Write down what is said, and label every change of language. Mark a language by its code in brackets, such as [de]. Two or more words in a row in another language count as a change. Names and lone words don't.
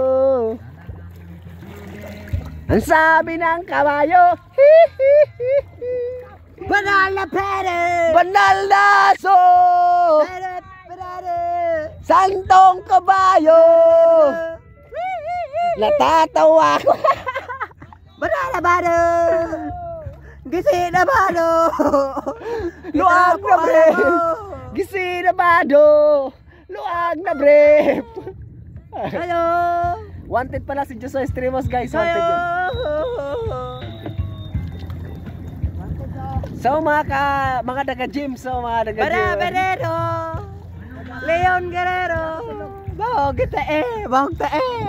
[tl] Ang sabi ng kabayo, Banal na pere. banal na so, santong kabayo. Natatawa ko. [ceb] Banal na bado. Gisi na bado. Luag na brief. Gisi na bado. Luag na brief. Ayo. [tl] Wanted pala si Joshua Estrimos guys. Wanted yun. So mga taga-gym. So mga taga-gym. [ceb] Barero. Leon Guerrero. Bahog tae. Bahog tae.